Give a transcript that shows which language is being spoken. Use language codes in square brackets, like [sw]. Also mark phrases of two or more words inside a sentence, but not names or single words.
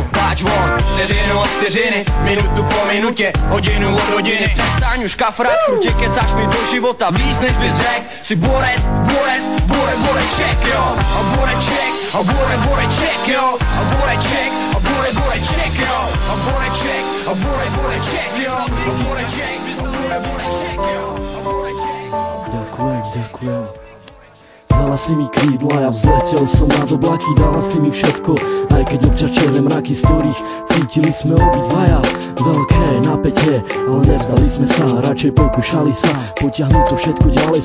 [cs] Páč von, vteřinu od vteřiny, minutu po minutě, hodinu od hodiny. Přestaň už kafrat, krutě kecáš mi do života víc než bys řek. Jsi borec, Bureček, jo. A Bureček, a Bureček, jo. A Bureček, a Bureček, jo. A Bureček, a Bureček, jo. A Bureček, [sk] Ďakujem. Dala si mi krídla, ja vzletel som nad oblaky. Dala si mi všetko, aj keď občas černé mraky, z ktorých cítili sme obidvaja veľké napätie, ale nevzdali sme sa, radšej pokúšali sa potiahnuť to všetko ďalej.